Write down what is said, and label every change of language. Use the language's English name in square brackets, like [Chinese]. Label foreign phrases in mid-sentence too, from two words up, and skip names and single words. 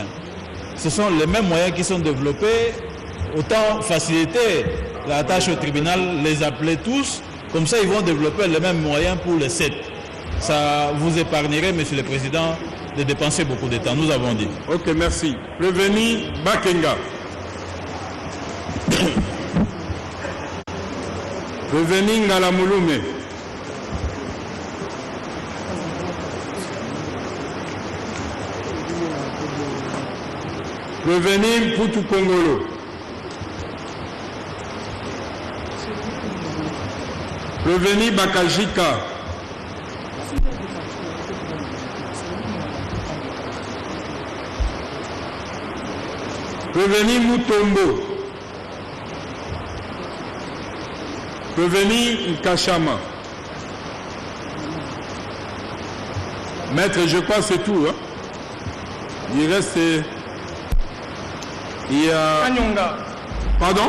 [French] Ce sont les mêmes moyens qui sont développés. Autant faciliter la tâche au tribunal, les appeler tous. Comme ça, ils vont développer les mêmes moyens pour les 7. Ça vous épargnerait, Monsieur le Président, de dépenser beaucoup de temps. Nous avons dit. Ok, merci. Prévenu Bakenga. Prévenu Ngalamulume. Prévenu Putu Kongolo. Prévenu Bakajika. Prévenu Mutombo. Prévenu Kachama. Maître, je crois que c'est tout. Hein? Il reste... Il y a... Kanyonga. Pardon?